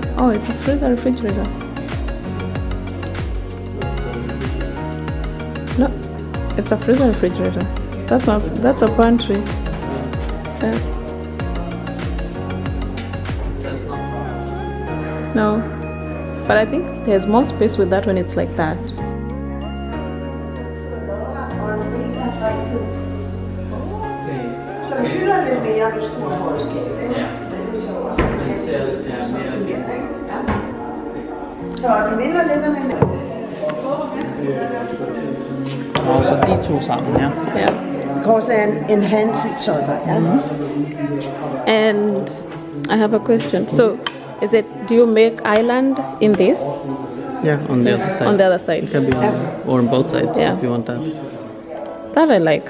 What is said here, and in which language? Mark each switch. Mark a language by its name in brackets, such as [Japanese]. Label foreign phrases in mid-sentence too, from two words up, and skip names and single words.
[English] Oh, it's a freezer refrigerator. No, it's a freezer refrigerator. That's a pantry. Yeah. That's not wrong. No, but I think there's more space with that when it's like that. [Danish] Så den fylder lidt mere med stor højskab, ikke? Ja. Det er så også. Den ser mere Så det minder lidt om en... Og så de to sammen, ja. [English] Yeah. Because and enhance each other. Yeah. And I have a question. So, do you make island in this? Yeah, on the other side. On the other side. It can be on, or on both sides Yeah. if you want that. That I like.